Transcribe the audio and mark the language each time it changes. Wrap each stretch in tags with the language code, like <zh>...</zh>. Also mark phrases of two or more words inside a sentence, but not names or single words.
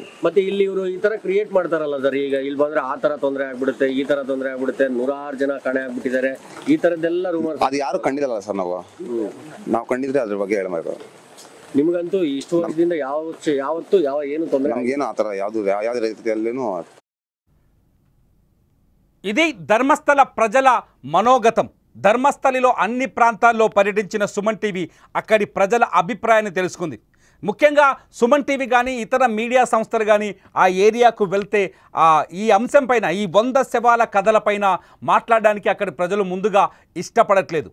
<kn>ಮತ್ತೆ ಇಲ್ಲಿ ಇವರು ಈ ತರ ಕ್ರಿಯೇಟ್ ಮಾಡ್ತಾರಲ್ಲ ಸರ್, ಈಗ ಇಲ್ಲಿ ಬಂದ್ರೆ ಆ ತರ ತೊಂದರೆ ಆಗ್ಬಿಡುತ್ತೆ, ಈ ತರ ತೊಂದರೆ ಆಗ್ಬಿಡುತ್ತೆ, 100 ಜನ ಕಾಣೆ ಆಗ್ಬಿಟ್ಟಿದ್ದಾರೆ, ಈ ತರದ್ದೆಲ್ಲ ರೂಮರ್. ಅದು ಯಾರು ಕಂಡಿಲ್ಲ ಸರ್. ನಾವು ಕಂಡಿದ್ರೆ ಅದ್ರ ಬಗ್ಗೆ ಹೇಳಬೇಕು. ನಿಮ್ಗಂತೂ ಇಷ್ಟು ವರ್ಷದಿಂದ ಯಾವತ್ತು ಏನು ತೊಂದರೆ ನಮ್ಗೇನು ಆ ಥರ ಯಾವುದೇ ರೀತಿಯಲ್ಲೇನು.</kn> <te>ఇది ధర్మస్థల ప్రజల మనోగతం. ధర్మస్థలిలో అన్ని ప్రాంతాల్లో పర్యటించిన సుమన్ టీవీ అక్కడి ప్రజల అభిప్రాయాన్ని తెలుసుకుంది. ముఖ్యంగా సుమన్ టీవీ కానీ ఇతర మీడియా సంస్థలు కానీ ఆ ఏరియాకు వెళ్తే ఈ అంశం పైన, ఈ 100 శవాల కథలపైన మాట్లాడడానికి అక్కడి ప్రజలు ముందుగా ఇష్టపడట్లేదు.</te>